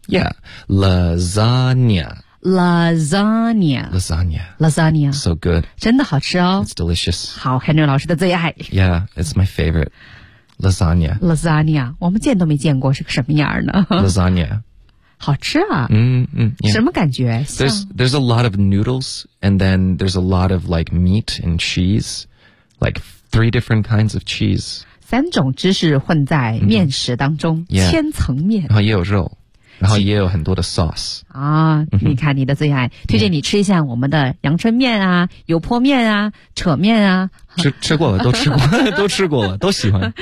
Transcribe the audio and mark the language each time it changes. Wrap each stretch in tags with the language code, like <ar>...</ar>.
<en>Yeah, lasagna. Lasagna. Lasagna. Lasagna. So good.</en> <zh>真的好吃哦。</zh> <en>It's delicious.</en> <zh>好 ，Henry 老师的最爱。</zh> <en>Yeah, it's my favorite. Lasagna. Lasagna.</en> <zh>我们见都没见过是个什么样呢</zh> <en>？Lasagna.</en> <zh>好吃啊。嗯嗯，什么感觉？</zh> <en>There's a lot of noodles, and then there's a lot of like meat and cheese, like three different kinds of cheese.</en> <zh>三种芝士混在面食当中，千层面。然后也有肉，然后也有很多的 sauce。啊，你看你的最爱，推荐你吃一下我们的阳春面啊，油泼面啊，扯面啊。吃过了，都吃过了，都吃过了，都喜欢。</zh>